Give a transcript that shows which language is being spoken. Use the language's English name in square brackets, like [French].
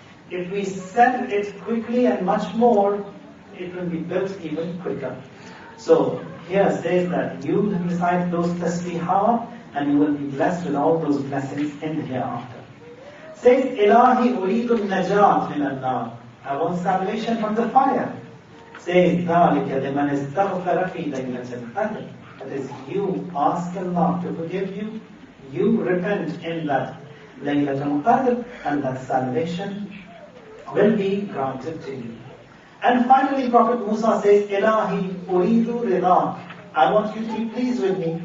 [English] If we send it quickly and much more, it will be built even quicker. So, here says that you recite those tasbihat and you will be blessed with all those blessings in the hereafter. Says, [Arabic] Ilahi uridu najat min al-nar. [English] I want salvation from the fire. [Arabic] Says, ذَلِكَ لِمَنِ اسْتَغْفَرَ فِي لَيْلَةِ الْقَدْرِ. [English] That is, you ask Allah to forgive you, you repent in that Laylatul Qadr, and that salvation will be granted to you. And finally, Prophet Musa says, [Arabic] Ilahi uridu ridak. [English] I want you to be pleased with me.